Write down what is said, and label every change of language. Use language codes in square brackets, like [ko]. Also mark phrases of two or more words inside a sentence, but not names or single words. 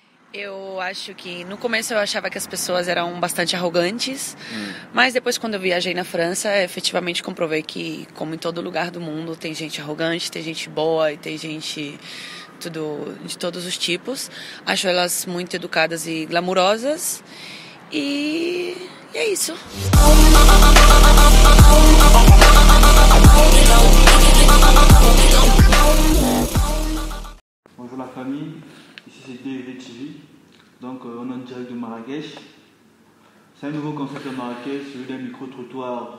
[pt] Eu acho que no começo eu achava que as pessoas eram bastante arrogantes, mas depois quando eu viajei na França, efetivamente comprovei que, como em todo lugar do mundo, tem gente arrogante, tem gente boa e tem gente de todos os tipos. Acho elas muito educadas e glamourosas e é isso. [fr] Bonjour la famille, ici c'est DV TV, donc on est en direct de Marrakech. C'est un nouveau concept de Marrakech, celui d'un micro-trottoir.